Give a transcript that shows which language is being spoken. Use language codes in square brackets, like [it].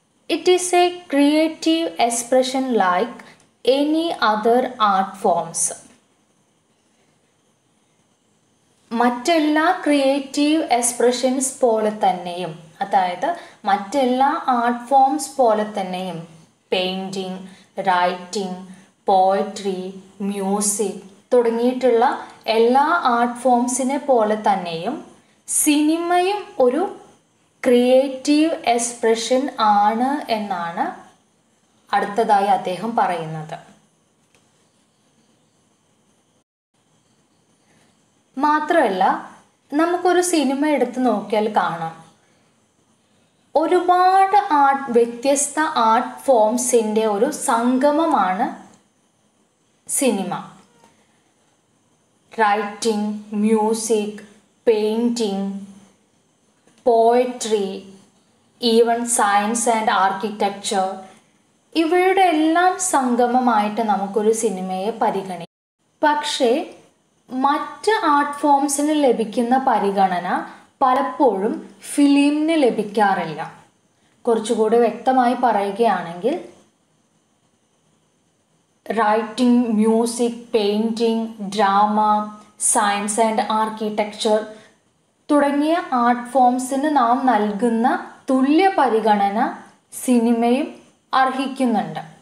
[en] It is a creative expression like any other art forms. [ml] മറ്റെല്ലാ creative expressions പോലെ തന്നെയും, അതായത് മറ്റെല്ലാ ആർട്ട് ഫോംസ് പോലെ തന്നെയും പെയിൻറ്റിങ്, റൈറ്റിംഗ്, പോയട്രി, മ്യൂസിക് തുടങ്ങിയിട്ടുള്ള എല്ലാ ആർട്ട് ഫോംസിനെ പോലെ തന്നെയും സിനിമയും ഒരു ക്രിയേറ്റീവ് എക്സ്പ്രഷൻ ആണ് എന്നാണ് അടുത്തതായി അദ്ദേഹം പറയുന്നത്. മാത്രമല്ല നമുക്കൊരു സിനിമ എടുത്ത് നോക്കിയാൽ കാണാം ഒരുപാട് വ്യത്യസ്ത ആർട്ട് ഫോംസിൻ്റെ ഒരു സംഗമമാണ് cinema. [en] writing, music, painting, poetry, even science and architecture, [ml] ഇവയുടെ എല്ലാം സംഗമമായിട്ട് നമുക്കൊരു സിനിമയെ പരിഗണിക്കാം. പക്ഷേ മറ്റ് ആർട്ട് ഫോംസിന് ലഭിക്കുന്ന പരിഗണന പലപ്പോഴും ഫിലിമിന് ലഭിക്കാറില്ല. കുറച്ചുകൂടി വ്യക്തമായി പറയുകയാണെങ്കിൽ writing, music, painting, drama, science and architecture തുടങ്ങിയ ആർട്ട് ഫോംസിന് നാം നൽകുന്ന തുല്യ പരിഗണന സിനിമയും അർഹിക്കുന്നുണ്ട്.